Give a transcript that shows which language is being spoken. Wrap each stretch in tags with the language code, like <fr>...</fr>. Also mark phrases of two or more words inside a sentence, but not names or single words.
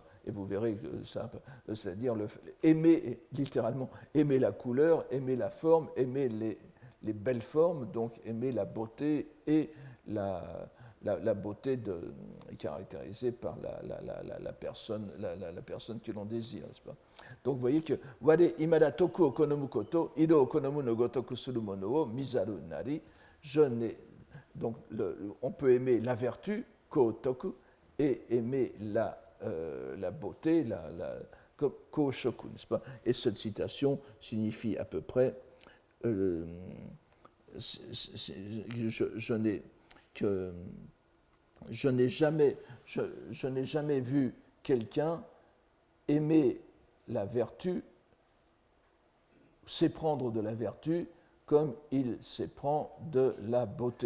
<fr>Et vous verrez que c'est-à-dire aimer, littéralement, aimer la couleur, aimer la forme, aimer les belles formes, donc aimer la beauté et la beauté caractérisée par la personne que l'on désire, n'est-ce pas? Donc vous voyez que</fr> <ja>吾 未だ 徳 を 好む こと 色 を 好む の 如く する 者 を 見ざる なり.</ja> <fr>Donc on peut aimer la vertu, ko-toku, et aimer la beauté, ko-shoku, n'est-ce pas? Et cette citation signifie à peu près je n'ai jamais vu quelqu'un aimer la vertu, s'éprendre de la vertu comme il s'éprend de la beauté.</fr>